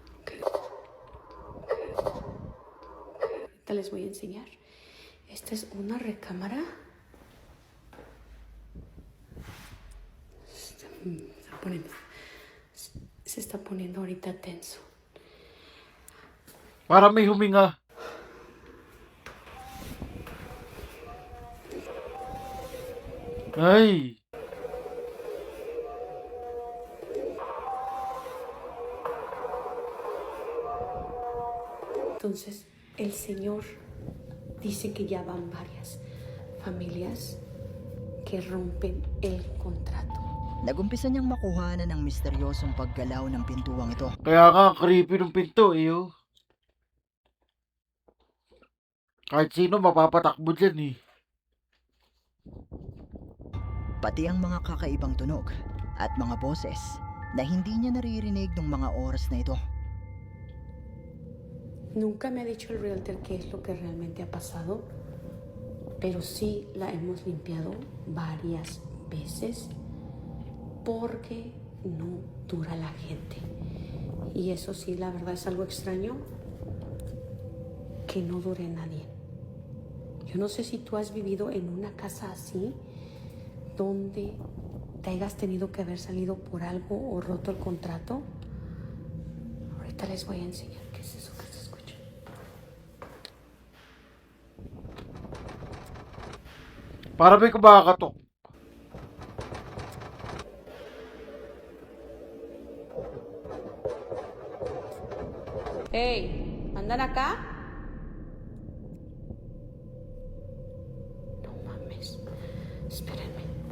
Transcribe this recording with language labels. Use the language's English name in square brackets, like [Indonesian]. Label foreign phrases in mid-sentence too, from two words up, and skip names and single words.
[Spanish] Ok. Ahorita les voy a enseñar. Esta es una recámara. Se está poniendo ahorita tenso. [Filipino] Para may huminga. Ay. [Spanish] Entonces, el Señor dice que ya van varias familias que rompen el contrato. [Filipino] Nagumpisa niyang makuhanan ang misteryosong paggalaw ng pintuang ito. Kaya nga, creepy ng pinto eh. Oh. Kahit sino mapapatakbo dyan eh. Pati ang mga kakaibang tunog at mga boses na hindi niya naririnig ng mga oras na ito. [Spanish] Nunca me ha dicho el realtor qué es lo que realmente ha pasado, pero sí la hemos limpiado varias veces porque no dura la gente. Y eso sí, la verdad es algo extraño que no dure nadie. Yo no sé si tú has vivido en una casa así, donde te hayas tenido que haber salido por algo o roto el contrato. Ahorita les voy a enseñar qué es eso que se escucha. [Filipino] Para may kumakatok. [Spanish] Hey, ¿andan acá? No mames, espérenme.